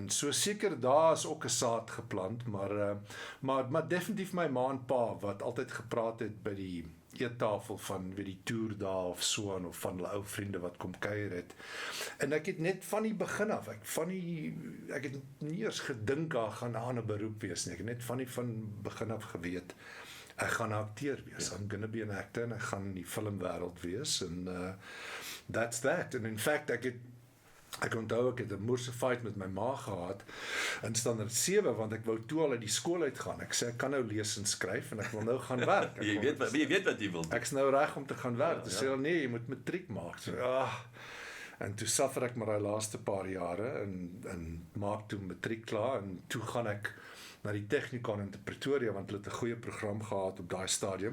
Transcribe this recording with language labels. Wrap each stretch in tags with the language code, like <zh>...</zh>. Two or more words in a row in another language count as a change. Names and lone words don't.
<af>En so seker daar is ook 'n saad geplant, maar definitief my ma en pa wat altyd gepraat het by die eettafel van weet die toer daar of so aan, of van hulle ou vriende wat kom kuier het. En ek het net van die begin af, ek het nie eers gedink daar gaan 'n ander beroep wees nie. Ek het net van begin af geweet ek gaan 'n akteur wees.</af> <en>I'm gonna be an actor</en> <af>en ek gaan in die filmwêreld wees en</af> <en>that's that. And in fact</en> <af>ek het Ek onthou ek het 'n moerse fight met my ma gehad in standaard 7 want ek wou toe al uit die skool uitgaan. Ek sê ek kan nou lees en skryf en ek wil nou gaan werk. Jy weet wat jy wil doen. Ek's nou reg om te gaan werk. Hulle sê nee, jy moet matriek maak. So en toe suffer ek maar daai laaste paar jare en maak toe matriek klaar en toe gaan ek na die Technikon in Pretoria want hulle het 'n goeie program gehad op daai stadium.</af>